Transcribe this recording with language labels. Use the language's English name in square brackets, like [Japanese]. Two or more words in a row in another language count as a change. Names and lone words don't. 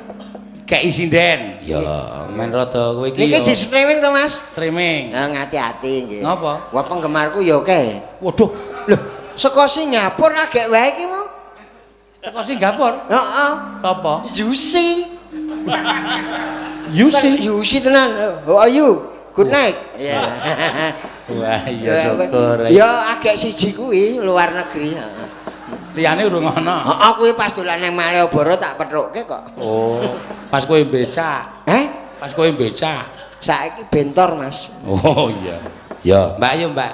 [Javanese] kei sinden. Ya, men rada kowe iki Niki ya. di streaming to, Mas? Streaming. Nah, ngati-ati nggih. Ngapa? Wah, penggemarku ya oke. Waduh, Loh, saka Singapura agek wae iki mau. teko Singapura. Heeh. Apa? Yusi. Yusi. Yusi tenan. [English] How are you? Good night. [Javanese] Ya. Wah, iya syukur. Ya agek siji kuwi [Indonesian] luar negeri. [Javanese] Liyane urung ana. Heeh, kuwi pas dolan nang Malioboro tak pethukke kok. Oh, pas kowe becak. Pas kowe becak. Saiki bentor, Mas. Oh iya. Ya, Mbak ayo Mbak.